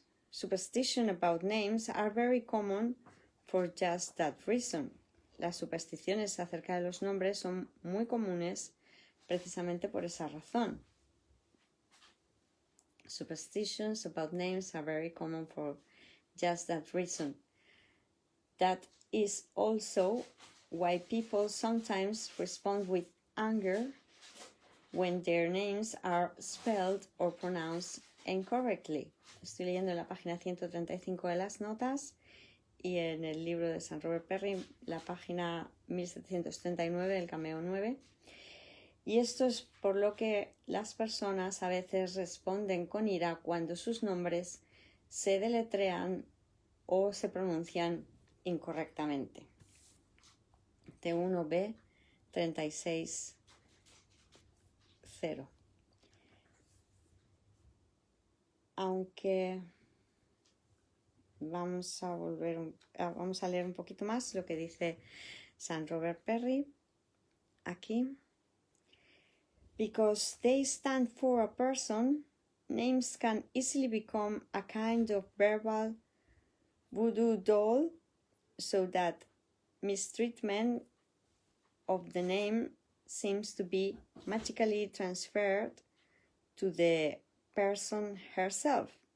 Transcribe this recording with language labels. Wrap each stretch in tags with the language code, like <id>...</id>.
<en>Superstition about names are very common for just that reason.</en> <es>Las supersticiones acerca de los nombres son muy comunes precisamente por esa razón.</es> <en>Superstitions about names are very common for just that reason. That is also why people sometimes respond with anger when their names are spelled or pronounced incorrectly.</en> <es>Estoy leyendo en la página 135 de las notas y en el libro de San Robert Perry, la página 1739 del Cameo 9. Y esto es por lo que las personas a veces responden con ira cuando sus nombres se deletrean o se pronuncian incorrectamente. T1B 36.0. Aunque vamos a leer un poquito más lo que dice San Robert Perry aquí.</es> <en>Because they stand for a person, names can easily become a kind of verbal voodoo doll, so that mistreatment of the name seems to be magically transferred to the person herself.</en>